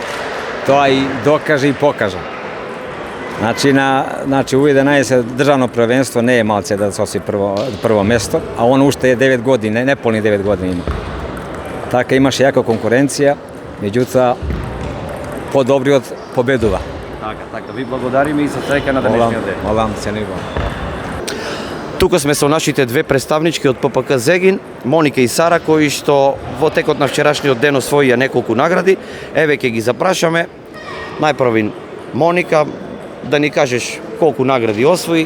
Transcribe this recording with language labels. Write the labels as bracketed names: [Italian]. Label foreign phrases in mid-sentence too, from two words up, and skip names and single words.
[Macedonian] То и докаже и покаже. Значи у 11 државно првенство не е малце да се освои прво место, а он уште е 9 години, неполни 9 години има. Тако имаш јако конкуренција, меѓутоа, подобри од победува. Така, ви благодариме и се среќа на денешниот ден. Молам се него. Тука сме со нашите две представнички од ППК Зегин, Моника и Сара, кои што во текот на вчерашниот ден освоија неколку награди. Еве ќе ги запрашаме. Најпрво Моника, да ни кажеш колку награди освои.